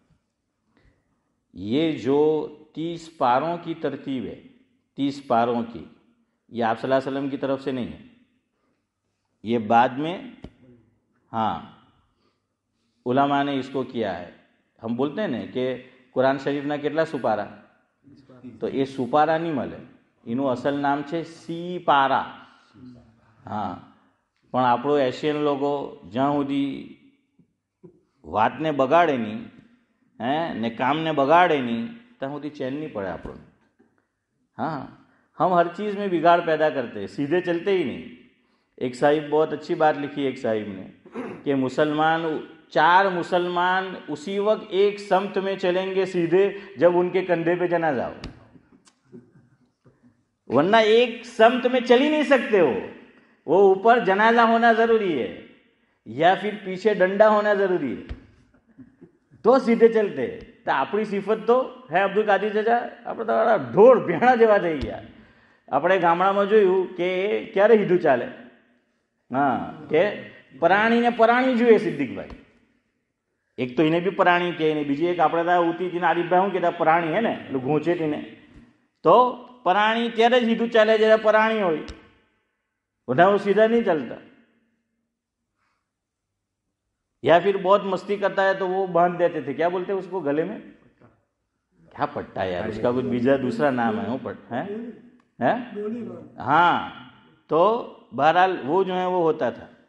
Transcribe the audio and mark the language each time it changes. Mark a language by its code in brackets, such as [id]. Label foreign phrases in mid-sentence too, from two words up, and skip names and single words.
[ur] یہ جو 30 پاروں کی ترتیب ہے، 30 پاروں کی، یہ آپ صلی اللہ علیہ وسلم کی طرف سے نہیں ہے، یہ بعد میں ہاں علماء نے اس کو کیا ہے. ہم بولتے ہیں نا کہ قرآن شریف نہ [gu] કેટલા સુપારા، તો એ સુપારા નહીં મળે، એનું અસલ નામ છે સી પારા. હા પણ આપણો એશિયન લોકો જ્યાં સુધી વાતને બગાડે નહીં ને કામને બગાડે નહીં ત્યાં સુધી ચેન નહીં પડે આપણને. [ur] ہاں ہم ہر چیز میں بگاڑ پیدا کرتے ہیں، سیدھے چلتے ہی نہیں. ایک صاحب بہت اچھی بات لکھی ایک صاحب نے کہ مسلمان 4 مسلمان اسی وقت ایک سمت میں چلیں گے سیدھے جب ان کے کندھے پہ جنازہ ہو، ورنہ ایک سمت میں چل ہی نہیں سکتے. وہ اوپر جنازہ ہونا ضروری ہے یا پھر پیچھے ڈنڈا ہونا ضروری ہے تو سیدھے چلتے. [gu] તો આપણી સિફત તો હે અબ્દુલ કાદિર ચાચા, આપણે તો ઢોર ભેણા જેવા થઈ ગયા. આપણે ગામડામાં જોયું કે ક્યારે હીધું ચાલે, હા કે પરાણીને પરાણી જોઈએ સિદ્દીકભાઈ. એક તો એને બી પરાણી કહે ને બીજી એક આપણે ત્યાં ઉતી તેને આરીફભાઈ શું કહેતા પરાણી હે ને એટલે ઘૂંચેટીને, તો પરાણી ત્યારે જ હીધું ચાલે જ્યારે પરાણી હોય, બધા સીધા નહીં ચાલતા. [ur] یا پھر بہت مستی کرتا ہے تو وہ باندھ دیتے تھے، کیا بولتے ہیں اس کو گلے میں، کیا پٹا یار، اس کا کچھ دوسرا نام ہے وہ پٹ ہے ہاں. تو بہرحال وہ جو ہے وہ ہوتا تھا.